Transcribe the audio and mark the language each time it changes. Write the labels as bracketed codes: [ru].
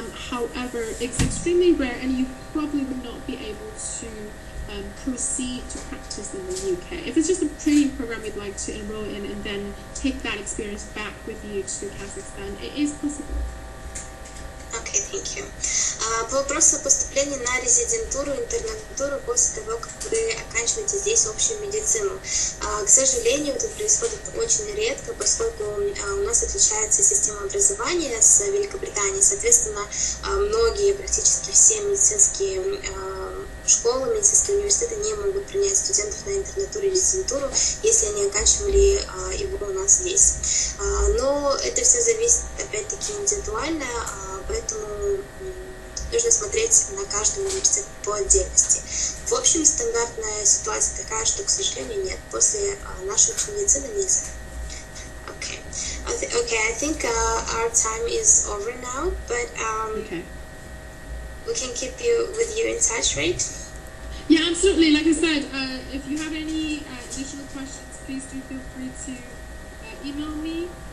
[en] However, it's extremely rare, and you probably would not be able to proceed to practice in the UK. If it's just a training program you'd like to enroll in and then take that experience back with you to Kazakhstan, it is possible. Okay, thank you. [ru] По вопросу о поступлении на резидентуру, интернатуру после того, как вы оканчиваете здесь общую медицину. К сожалению, это происходит очень редко, поскольку у нас отличается система образования с Великобританией. Соответственно, многие, практически все медицинские школы, медицинские университеты не могут принять студентов на интернатуру и резидентуру, если они оканчивали его у нас здесь. Но это все зависит, опять-таки, индивидуально, поэтому нужно смотреть на каждый университет по отдельности. В общем, стандартная ситуация такая, что, к сожалению, нет. После нашей медицины нельзя. [en] Okay. I think our time is over now, but we can keep you in touch, right? Yeah, absolutely. Like I said, if you have any additional questions, please do feel free to email me.